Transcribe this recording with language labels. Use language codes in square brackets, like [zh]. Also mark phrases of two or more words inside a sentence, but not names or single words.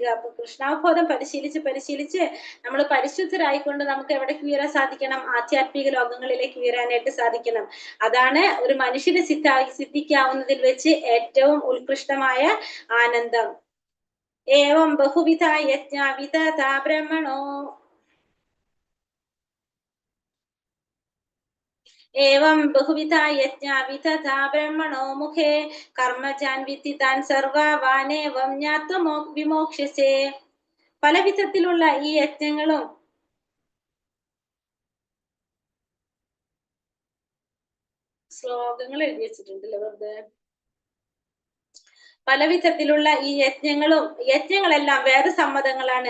[ml] അപ്പൊ കൃഷ്ണാവബോധം പരിശീലിച്ച് നമ്മൾ പരിശുദ്ധരായിക്കൊണ്ട് നമുക്ക് എവിടേക്ക് ഉയരാൻ സാധിക്കണം? ആധ്യാത്മിക ലോകങ്ങളിലേക്ക് ഉയരാനായിട്ട് സാധിക്കണം. അതാണ് ഒരു മനുഷ്യനെ സിദ്ധിക്കാവുന്നതിൽ വെച്ച് ഏറ്റവും ഉത്കൃഷ്ടമായ ആനന്ദം. [sa] ഏവം ബഹുവിധ യജ്ഞ വിദത ബ്രഹ്മണോ एवं बहुविधा यज्ञ विदधा ब्रह्मणो मुखे कर्मजान् विद्धि तान् सर्वावानेवं ज्ञात्वा विमोक्ष्यसे. [ml] പല വിധത്തിലുള്ള ഈ യജ്ഞങ്ങളും ശ്ലോകങ്ങൾ എഴുതി വെച്ചിട്ടുണ്ടല്ലോ വെറുതെ. പല വിധത്തിലുള്ള ഈ യജ്ഞങ്ങളെല്ലാം വേദസമ്മതങ്ങളാണ്.